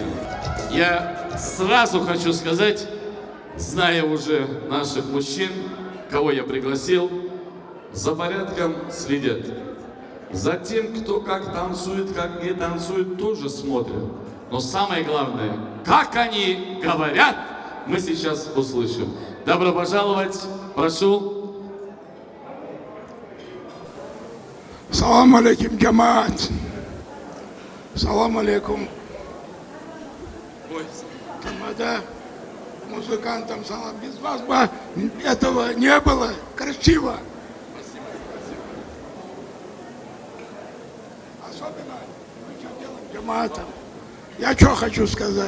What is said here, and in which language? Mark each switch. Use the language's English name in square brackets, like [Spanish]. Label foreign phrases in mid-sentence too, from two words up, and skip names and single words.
[Russian] Я сразу хочу сказать, зная уже наших мужчин, кого я пригласил, за порядком следят. За тем, кто как танцует, как не танцует, тоже смотрят. Но самое главное, как они говорят, мы сейчас услышим. Добро пожаловать, прошу. [Arabic] سلام عليكم جماعة. سلام عليكم. [Russian] Тамада, музыкантам салам. Без вас бы этого не было. Красиво. Особенно мы что делаем джамаатом. Я что хочу сказать.